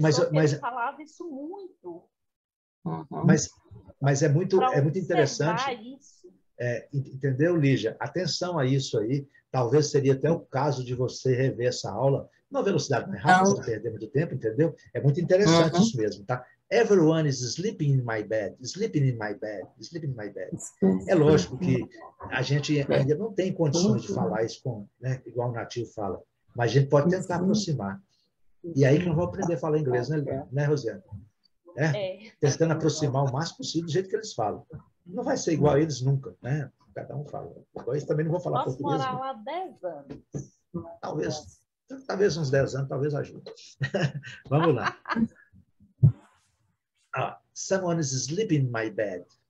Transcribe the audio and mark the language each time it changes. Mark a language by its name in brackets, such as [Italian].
[Portuguese] Mas falava isso muito. Mas é muito interessante. Isso. Entendeu, Lígia? Atenção a isso aí. Talvez seria até o caso de você rever essa aula numa velocidade mais rápida, para não perder muito tempo, entendeu? É muito interessante isso mesmo, tá? [English] Everyone is sleeping in my bed. Sleeping in my bed. Sleeping in my bed. [Portuguese] É lógico que a gente ainda não tem condições de falar isso igual o nativo fala, mas a gente pode tentar aproximar. E aí que nós vamos aprender a falar inglês, né, Rosiane? Tentando aproximar o máximo possível do jeito que eles falam. Não vai ser igual a eles nunca, né? Cada um fala. Depois também não vou falar português. Posso morar lá 10 anos. Talvez. Talvez uns 10 anos, talvez ajude. Vamos lá. [English] Someone is sleeping in my bed.